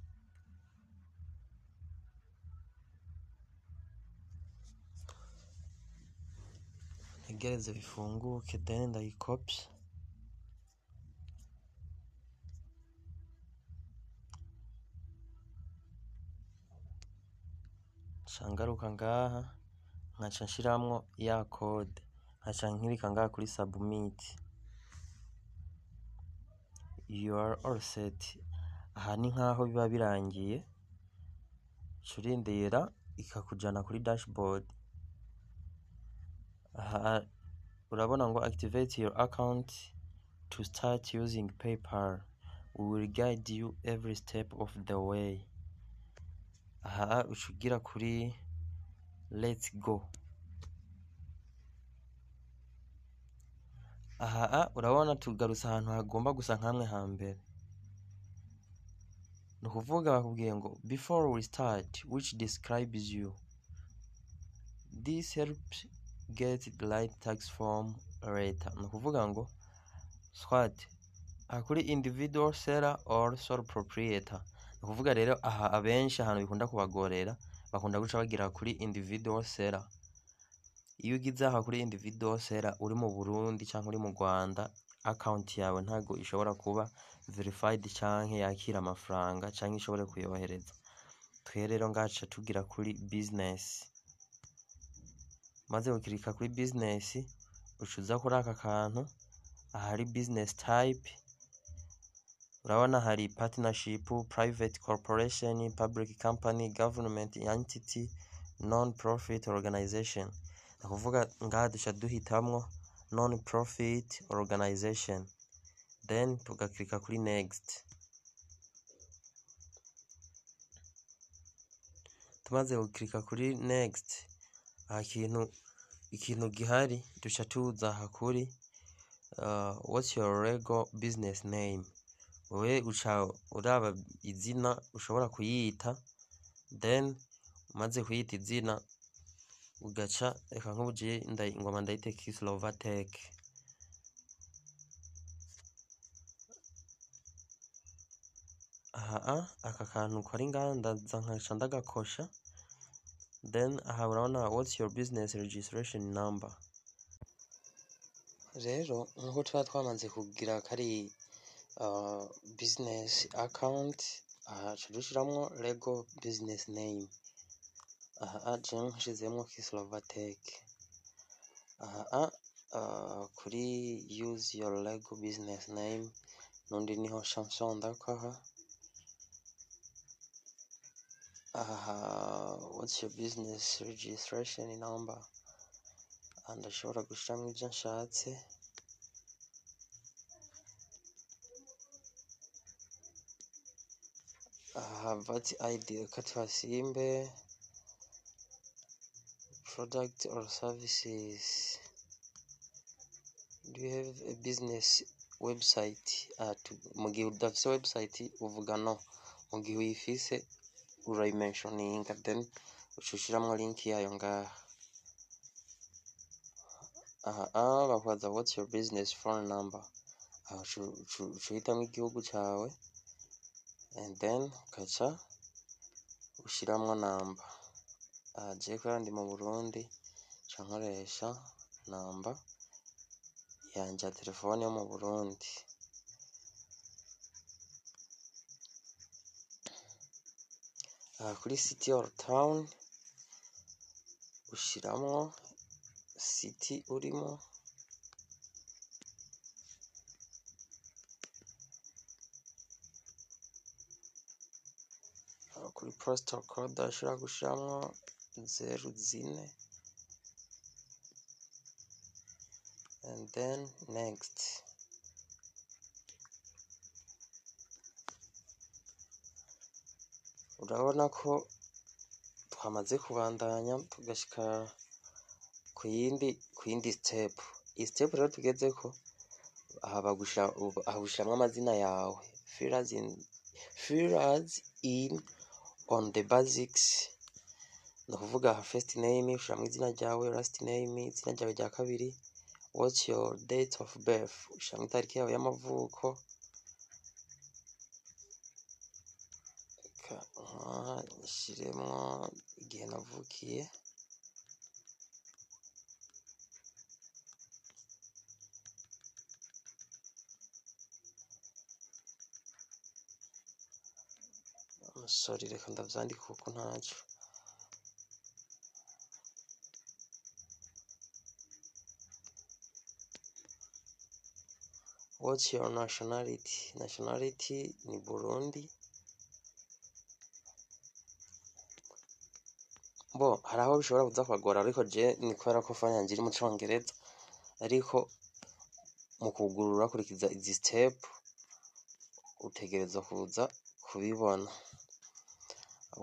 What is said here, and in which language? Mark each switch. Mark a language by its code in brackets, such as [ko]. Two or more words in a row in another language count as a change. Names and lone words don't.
[rn] Ntegereze bifunguke, then ndayicopy. Shangaruka ngaha, nkaca nshiramwo ya code, nkaca nkirika ngaha kuri submit. [en] You are all set. [rn] Aha ni nkaho biba birangiye, curindira ikakujana kuri dashboard. Aha urabona ngo [en] activate your account to start using PayPal. We will guide you every step of the way. [rn] aha ucugira kuri [en] let's go. [rn] Aha urabona tugarutse ahantu hagomba gusa nkamwe hambere, ni ukuvuga bakubwiye ngo [en] before we start which describes you, this helps get the right tax form later. [rn] Ni ukuvuga ngo swat kuri [en] individual seller or sole proprietor. [rn] Ni ukuvuga rero aha abenshi ahantu bikunda kubagorera bakunda guca bagira kuri [en] individual seller. [rn] Iyo ugize aha kuri [en] individual seller [rn] uri mu Burundi cyangwa uri mu Rwanda, account yawe ntago ishobora kuba verified canke yakira amafaranga canke ishobore kuyohereza. Twe rero ngaca tugira kuri business, maze ukirika kuri business ucuza kuri aka kantu ahari [en] business type. [rn] Urabona hari [en] partnership, private corporation, public company, government entity, non-profit organization. [rn] Ni ukuvuga ngaha duca duhitamwo [en] non-profit organization, [rn] then tugakirika kuri next. Tumaze gukirika kuri next, aha ikintu gihari duca tuza aha kuri [en] what's your legal business name. [rn] Wewe uca uraba izina ushobora kuyita, then umaze kuyita izina ugaca reka nk'ubuje ngoma ndayite Kislovatech. Aha aka kantu kari ngaha ndaza nkaca ndagakosha, [en] then [rn] aha urabona [en] what's your business registration number. [rn] Rero nkuko tuba twamaze kugira kari [en] business account, [rn] aha dushiramwo [en] legal business name. [rn] Aha je nshizemwo Kislovatech. Aha kuri [en] use your legal business name [rn] nundi niho Samson ndakaha. [en] Aha what's your business registration number, [rn] ndashobora gushiramwo ivyo nshatse. [en] VAT ID [rn] reka tuhasimbe. [en] Product or services, do you have a business website? [rn] Mu gihe udafise website uvuga no, mu gihe uyifise urayimentioninga, then ucushiramwo link yayo ngaha. Aha bakwaza [en] what's your business phone number, [rn] aha uhitamwo igihugu cawe, [en] and then [rn] ukaca ushiramwo namba. Je kubera ndi mu Burundi ca nkoresha namba yanje ya telefone yo mu Burundi. Kuri [en] city or town [rn] ushiramwo city urimo, kuri [en] postal code [rn] ashobora gushiramwo 04, [en] and then next. [rn] Urabona ko twamaze kubandanya tugashika ku yindi step. Iyi step rero tugezeko aha bagushiramwo amazina yawe, [en] fill us in on the basics. [rn] Ni ukuvuga [en] first name [rn] ushiramwo izina ryawe, [en] last name [rn] izina ryawe rya kabiri, [en] what's your date of birth [rn] ushiramwo itariki yawe y'amavuko. Shiremwo igihe navukiye, sorry reka ndavyandika kuko ntaco. [en] What's your nationality? [rn] Nationality ni Burundi. Bo haraho bishobora kuza kwagora, ariko je ni kubera ko fanya yanje iri mu Congereza, ariko mu kugurura kurikiza izi step utegereza kuza kubibona.